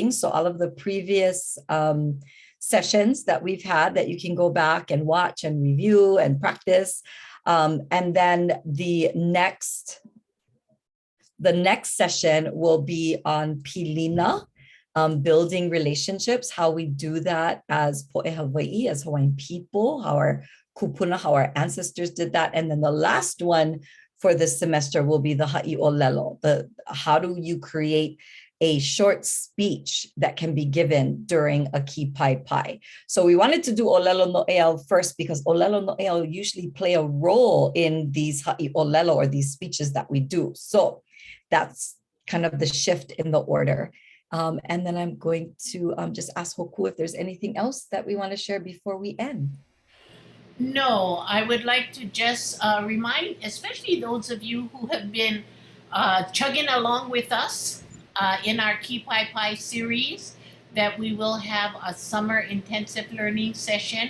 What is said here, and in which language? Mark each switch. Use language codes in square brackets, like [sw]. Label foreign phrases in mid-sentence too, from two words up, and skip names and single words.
[en] So all of the previous sessions that we've had that you can go back and watch and review and practice. And then the next session will be on pilina, building relationships, how we do that as [haw] poʻe Hawaii, [en] as Hawaiian people, how our kupuna, how our ancestors did that. And then the last one for this semester will be the [haw] haʻi ʻŌlelo, [en] how do you create a short speech that can be given during a kīpaepae. So we wanted to do [haw] ʻŌlelo Noʻeau [en] first because [haw] ʻŌlelo Noʻeau [en] usually play a role in these [haw] haʻi ʻŌlelo [en] or these speeches that we do. So that's kind of the shift in the order. And then I'm going to just ask Hōkū if there's anything else that we want to share before we end. No, I would like to just remind, especially those of you who have been chugging along with us in our Kīpaepae series, that we will have a summer intensive learning session.